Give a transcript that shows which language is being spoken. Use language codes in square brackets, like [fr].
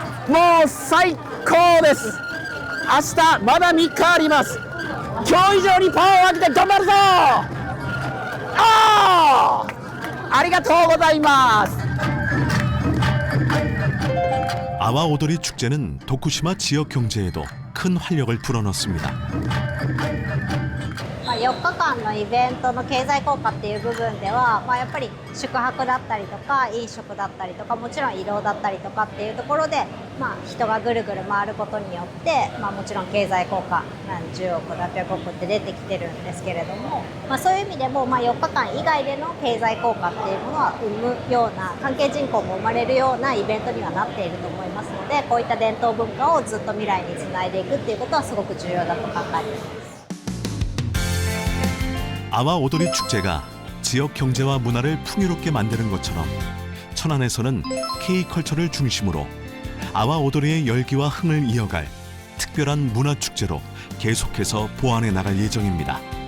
[ja] もう最高です。明日まだ3日あります。今日以上にパワーを上げて頑張るぞ。ありがとうございます。 [ko] 아와오도리 축제는 도쿠시마 지역 경제에도 큰 활력을 불어넣습니다. [ja] 4日間のイベントの経済効果っていう部分では、やっぱり宿泊だったりとか飲食だったりとか、もちろん移動だったりとかっていうところで、人がぐるぐる回ることによって、もちろん経済効果何十億何百億って出てきてるんですけれども、そういう意味でも、4日間以外での経済効果っていうものは生むような、関係人口も生まれるようなイベントにはなっていると思いますので、こういった伝統文化をずっと未来につないでいくっていうことはすごく重要だと考えています。 [ko] 아와오도리 축제가 지역 경제와 문화를 풍요롭게 만드는 것처럼 천안에서는 K컬처를 중심으로 아와오도리의 열기와 흥을 이어갈 특별한 문화축제로 계속해서 보완해 나갈 예정입니다.